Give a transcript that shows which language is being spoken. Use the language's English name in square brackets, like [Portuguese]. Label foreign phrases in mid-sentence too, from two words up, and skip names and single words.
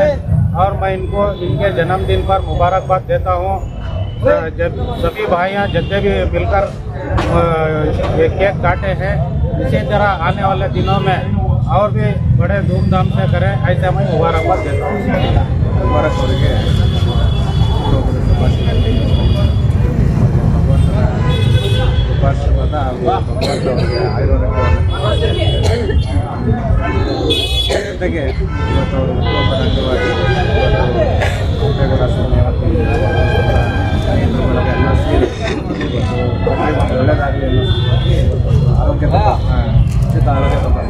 [Hindi] और मैं इनको इनके जन्मदिन पर मुबारकबाद देता हूँ। जब सभी भाइयाँ जितने भी मिलकर ये केक काटे हैं, इसी तरह आने वाले दिनों में और भी बड़े धूमधाम से करें, ऐसे मैं मुबारकबाद देता हूँ। [Kannada] मुबारक ಜೊತೆಗೆ ಇವತ್ತು ಅವರು ಹುಟ್ಟುಹಬ್ಬದ ಅಂಗವಾಗಿ ಕೆಂಪೇಗೌಡ ಸೇನೆ ಮತ್ತು ಎಲ್ಲ ಸೇರಿ ಒಳ್ಳೆಯದಾಗಲಿ, ಆರೋಗ್ಯ ಉಚಿತ ಆರೋಗ್ಯ